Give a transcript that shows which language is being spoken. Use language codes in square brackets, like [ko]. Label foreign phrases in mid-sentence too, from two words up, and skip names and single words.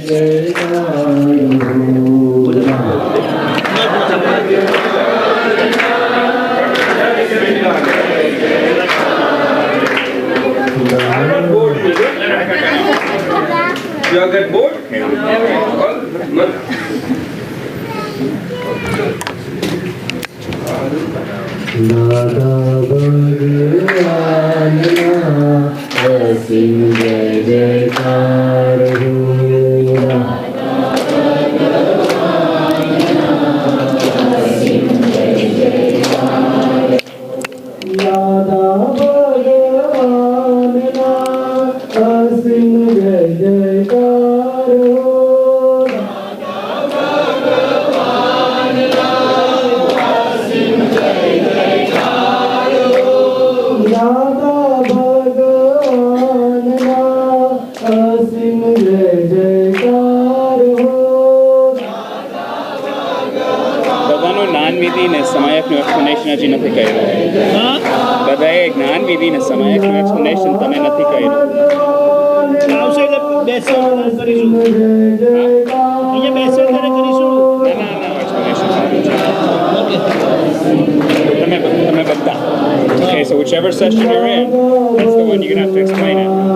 [en] You have got bored? No. [gu] દાદા ભગવાન અસીમ જય જયકાર હો દાદા ભગવાન અસીમ જય જયકાર હો દાદા ભગવાન અસીમ જય જયકાર હો બધાનો જ્ઞાન વિધિને સમાયકનું એક્સપ્લેનેશન હજી નથી કર્યું. બધાએ જ્ઞાન વિધિને સમાયકનું એક્સપ્લેનેશન તમે નથી કર્યું. આવશે એટલે બેસો કરીશું. અહીંયા બેસો ત્યારે કરીશું. તમે બધા. [en] Okay, so whichever session you're in, that's the one you're gonna have to explain it.